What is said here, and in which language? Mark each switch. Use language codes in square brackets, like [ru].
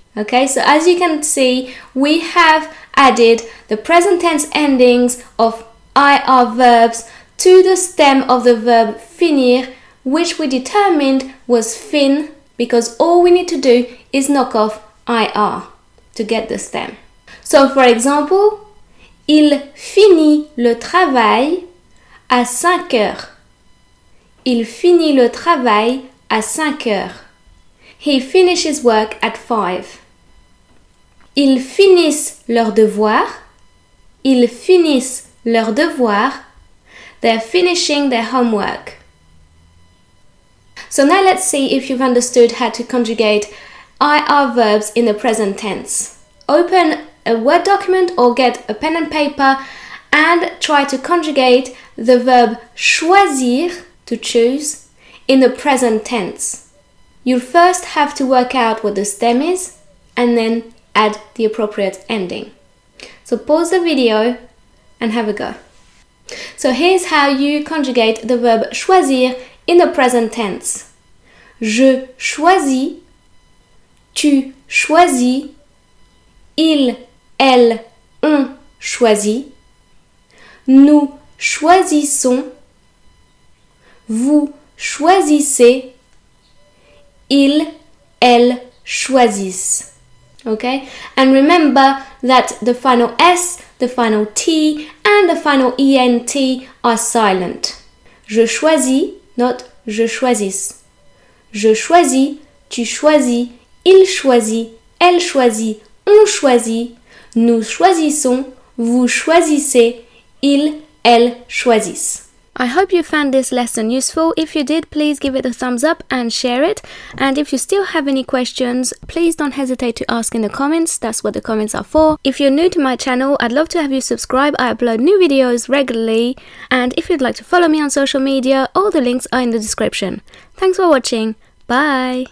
[en] Okay, so as you can see, we have added the present tense endings of IR verbs to the stem of the verb finir, which we determined was fin, because all we need to do is knock off IR to get the stem. So for example, [fr] il finit le travail à 5 heures. Il finit le travail à 5 heures. [en] He finishes work at 5. [fr] Ils finissent leurs devoirs. Ils finissent leurs devoirs. [en] They're finishing their homework. So now let's see if you've understood how to conjugate IR verbs in the present tense. Open a Word document or get a pen and paper and try to conjugate the verb choisir, to choose, in the present tense. You'll first have to work out what the stem is and then add the appropriate ending. So pause the video and have a go. So here's how you conjugate the verb choisir in the present tense. [fr] Je choisis, tu choisis, il, elle, on choisit, nous choisissons, vous choisissez, ils, elles choisissent. [en] Okay? And remember that the final S, the final T, and the final ENT are silent. [fr] Je choisis, not je choisis. Je choisis, tu choisis, il choisit, elle choisit, on choisit, nous choisissons, vous choisissez, ils, elles choisissent. [en] I hope you found this lesson useful. If you did, please give it a thumbs up and share it. And if you still have any questions, please don't hesitate to ask in the comments. That's what the comments are for. If you're new to my channel, I'd love to have you subscribe. I upload new videos regularly. And if you'd like to follow me on social media, all the links are in the description. Thanks for watching. Bye!